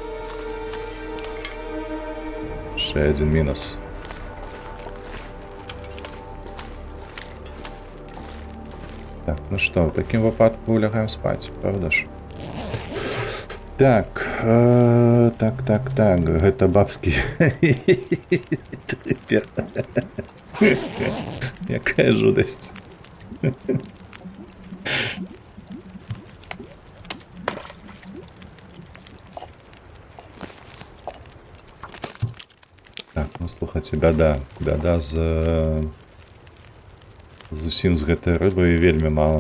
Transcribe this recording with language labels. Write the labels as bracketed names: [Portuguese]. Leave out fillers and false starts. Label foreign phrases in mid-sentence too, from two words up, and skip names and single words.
[Ukrainian] Ще один мінус. Так, [Russian] ну что, [Ukrainian] в таким випадку лягаємо спать, правда ж? Так, так, [Belarusian] гэта бабский трипер. Якая жудость. Так, ну слухайте, бяда з усім з гэтай рыбы вельмі мала.